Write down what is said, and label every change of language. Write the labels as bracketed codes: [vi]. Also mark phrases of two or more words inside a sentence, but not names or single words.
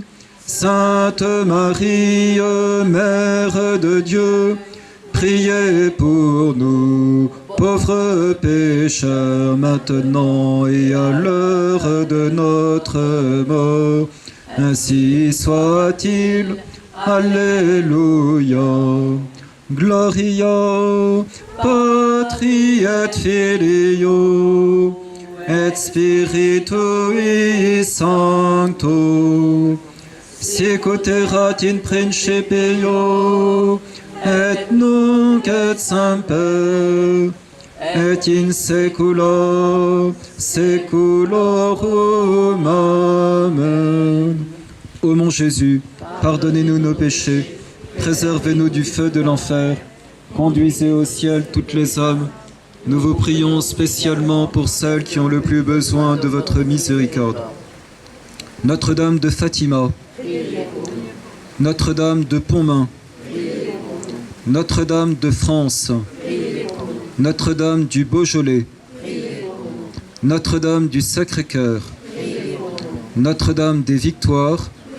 [fr] Sainte Marie, Mère de Dieu, priez pour nous, pauvres pécheurs, maintenant et à l'heure de notre mort. Ainsi soit-il. Alléluia. [la] Gloria Patri et Filio et Spiritui Sancto. Sicut erat in principio et nunc et semper et in saecula saeculorum. Amen. [fr] Ô mon Jésus, pardonnez-nous nos péchés, préservez-nous du feu de l'enfer, conduisez au ciel toutes les âmes. Nous vous prions spécialement pour celles qui ont le plus besoin de votre miséricorde. Notre-Dame de Fatima, Notre-Dame de Pontmain, Notre-Dame de France, Notre-Dame du Beaujolais, Notre-Dame du Sacré-Cœur, Notre-Dame des Victoires.